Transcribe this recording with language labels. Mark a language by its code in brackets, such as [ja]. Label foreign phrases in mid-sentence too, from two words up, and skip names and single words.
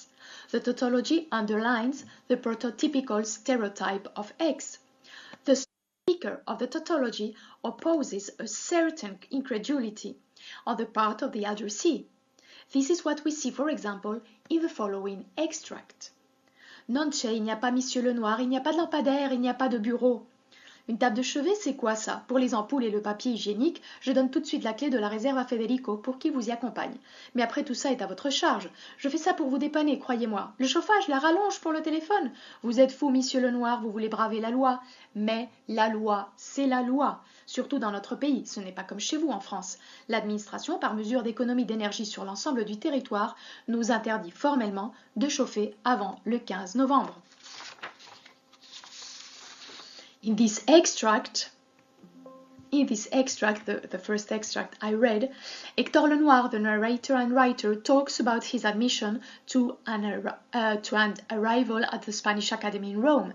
[en] The tautology underlines the prototypical stereotype of x. The speaker of the tautology opposes a certain incredulity on the part of the addressee. This is what we see, for example, in the following extract. [it] Non c'è, [fr] il n'y a pas Monsieur Lenoir, il n'y a pas de lampadaire, il n'y a pas de bureau. Une table de chevet, c'est quoi ça? Pour les ampoules et le papier hygiénique, je donne tout de suite la clé de la réserve à Federico pour qu'il vous y accompagne. Mais après tout ça est à votre charge. Je fais ça pour vous dépanner, croyez-moi. Le chauffage, la rallonge pour le téléphone. Vous êtes fou, Monsieur Lenoir, vous voulez braver la loi. Mais la loi, c'est la loi. Surtout dans notre pays, ce n'est pas comme chez vous en France. L'administration, par mesure d'économie d'énergie sur l'ensemble du territoire, nous interdit formellement de chauffer avant le 15 novembre. [en] In this extract, the first extract I read, Hector Lenoir, the narrator and writer, talks about his admission to an arrival at the Spanish Academy in Rome.